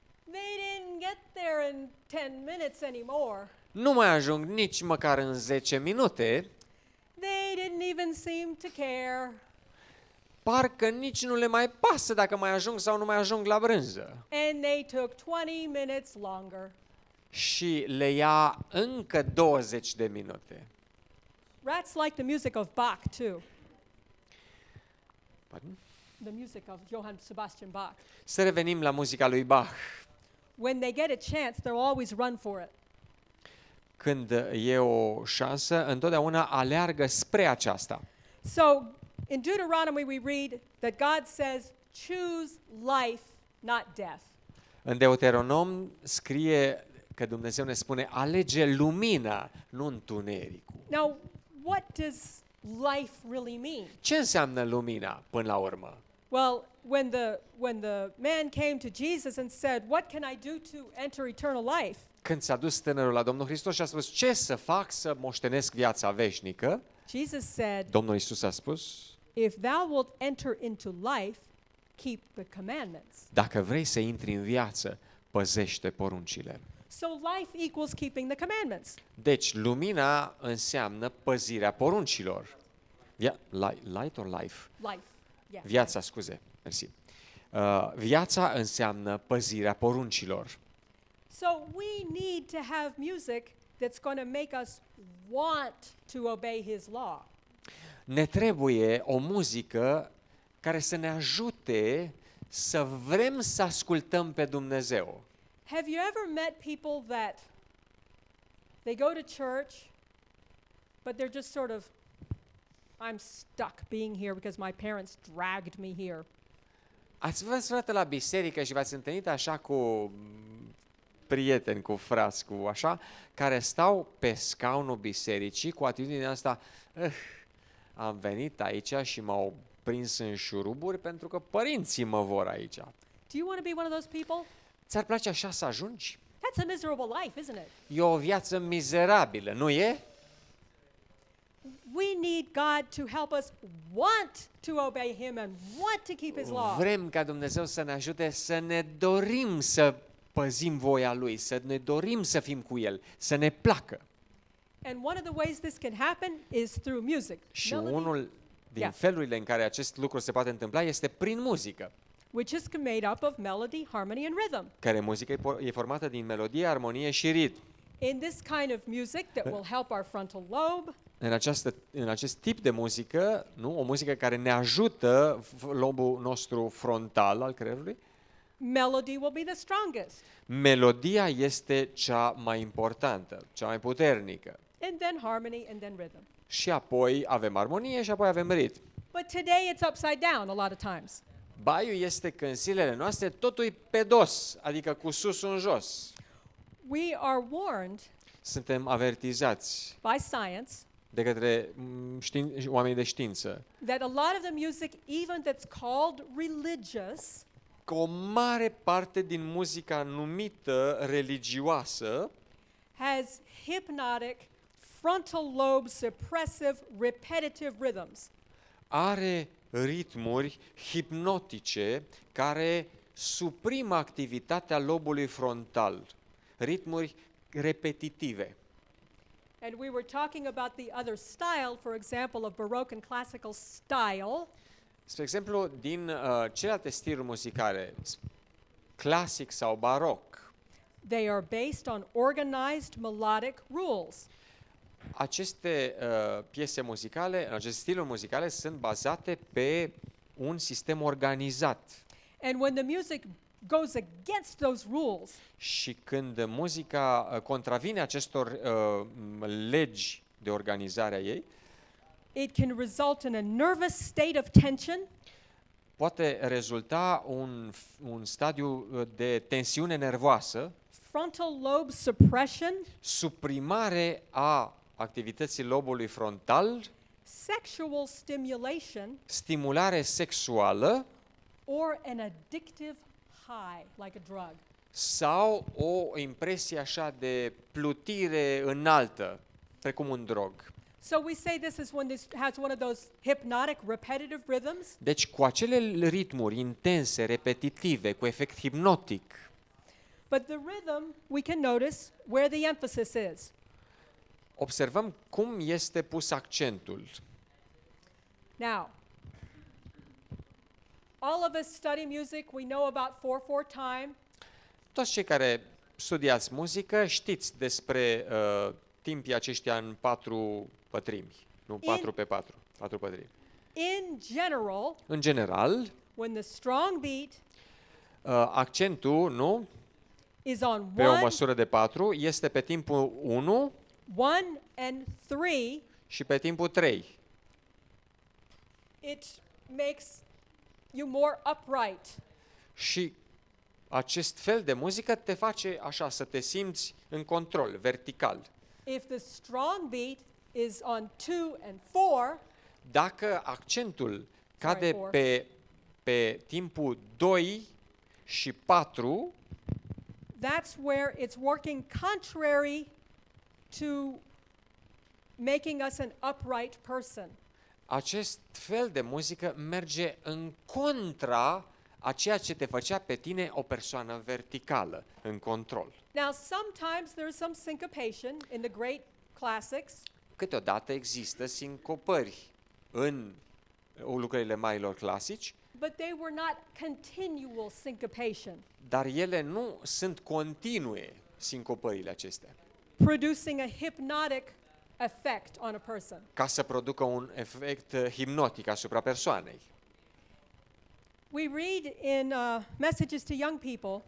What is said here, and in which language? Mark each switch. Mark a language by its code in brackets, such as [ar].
[en] they didn't get there in 10 minutes anymore. [ro] nu mai ajung nici măcar în 10 minute, [en] They didn't even seem to care. [ro] parcă nici nu le mai pasă dacă mai ajung sau nu mai ajung la brânză. [en] And they took 20 minutes longer. [ro] Și le ia încă 20 de minute. [en] Rats like the music of Bach too. Pardon? The music of Johann Sebastian Bach. [ro] Să revenim la muzica lui Bach. [en] When they get a chance, they'll always run for it. [ro] Când e o șansă, întotdeauna aleargă spre aceasta. [en] So, in Deuteronomy we read that God says, choose life, not death. [ro] În Deuteronom scrie că Dumnezeu ne spune, alege lumina, nu întunericul. [en] Now, what does life really mean? [ro] Ce înseamnă lumina până la urmă? [en] Well, when the man came to Jesus and said, "What can I do to enter eternal life?" [ro] Când s-a dus tânărul la Domnul Hristos și a spus, ce să fac să moștenesc viața veșnică? [en] Jesus said, [ro] Domnul Iisus a spus, [en] "If thou wilt enter into life, keep the commandments." [ro] dacă vrei să intri în viață, păzește poruncile. [en] So life equals keeping the commandments. [ro] Deci, lumina înseamnă păzirea poruncilor. [en] Light or life? Life. Yeah. [ro] Viața, scuze, mersi. Viața înseamnă păzirea poruncilor. [en] So we need to have music that's going to make us want to obey his law. [ro] Ne trebuie o muzică care să ne ajute să vrem să ascultăm pe Dumnezeu. [en] Have you ever met people that they go to church, but they're just sort of, I'm stuck being here because my parents dragged me here. [ro] Ați fost vreodată la biserică și v-ați întâlnit așa cu prieteni, cu frați, cu așa, care stau pe scaunul bisericii cu atitudinea asta, am venit aici și m-au prins în șuruburi pentru că părinții mă vor aici. [en] Do you want to be one of those people? [ro] Ți-ar place așa să ajungi? [en] That's a miserable life, isn't it? [ro] E o viață mizerabilă, nu e? [en] We need God to help us want to obey Him and want to keep His law. [ro] Vrem ca Dumnezeu să ne ajute să ne dorim să păzim voia Lui, să ne dorim să fim cu El, să ne placă. [en] And one of the ways this can happen is through music. [ro] Și [en] Melody, [ro] unul din [en] Yeah. [ro] felurile în care acest lucru se poate întâmpla este prin muzică, [en] which is made up of melody, harmony, and rhythm. [ro] care muzică e formată din melodie, armonie și ritm. [en] In this kind of music that will help our frontal lobe, [ro] În acest tip de muzică, nu? O muzică care ne ajută lobul nostru frontal al creierului, [en] melody will be the strongest. [ro] melodia este cea mai importantă, cea mai puternică. [en] And then harmony and then rhythm. [ro] Și apoi avem armonie și apoi avem ritm. [en] But today it's upside down a lot of times. [ro] Baiul este că în zilele noastre totul e pe dos, adică cu sus în jos. [en] We are warned [ro] Suntem avertizați [en] by science [ro] de către oamenii de știință [en] that a lot of the music, even that's called religious, [ro] că o mare parte din muzica numită religioasă [en] has hypnotic, frontal lobe suppressive, repetitive rhythms. [ro] are ritmuri hipnotice care suprimă activitatea lobului frontal, ritmuri repetitive. [en] And we were talking about the other style, for example, of Baroque and classical style. [ro] Spre exemplu, din celelalte stiluri muzicale, clasic sau baroc, [en] They are based on organized melodic rules. [ro] aceste piese muzicale, aceste stiluri muzicale sunt bazate pe un sistem organizat. [en] And when the music goes against those rules, [ro] Și când muzica contravine acestor legi de organizare a ei, [en] it can result in a nervous state of tension, [ro] poate rezulta un stadiu de tensiune nervoasă, [en] frontal lobe suppression, [ro] suprimare a activității lobului frontal, [en] sexual stimulation, [ro] stimulare sexuală [en] or an addictive high, like a drug. [ro] sau o impresie așa de plutire înaltă, precum un drog. [en] So we say this is when this has one of those hypnotic repetitive rhythms, [ro] Deci cu acele ritmuri intense, repetitive, cu efect hipnotic, [en] but the rhythm we can notice where the emphasis is. [ro] observăm cum este pus accentul. [en] Now, all of us study music, we know about 4/4 time. [ro] Toți cei care studiați muzică știți despre timpii aceștia în 4 pătrimi, nu 4 pe 4, 4 pătrimi. [en] In general, [ro] În general, [en] when the strong beat [ro] accentul, nu, [en] is on [ro] pe o [en] 1, [ro] măsură de 4, este pe timpul 1 [en] and 3, [ro] și pe timpul 3. [en] it makes you more upright. [ro] Și acest fel de muzică te face așa, să te simți în control, vertical. [en] If the strong beat is on 2 and 4, [ro] Dacă accentul cade [en] four. [ro] pe timpul 2 și 4, [en] that's where it's working contrary to making us an upright person. [ro] acest fel de muzică merge în contra a ceea ce te făcea pe tine o persoană verticală, în control. [en] Now, sometimes there's some syncopation in the great classics, [ro] Câteodată există sincopări în lucrările marilor clasici, [en] but they were not continual syncopation, [ro] dar ele nu sunt continue, sincopările acestea, [en] producing a hypnotic effect on a person. [ro] ca să producă un efect hipnotic asupra persoanei. [en] We read in Messages to Young People,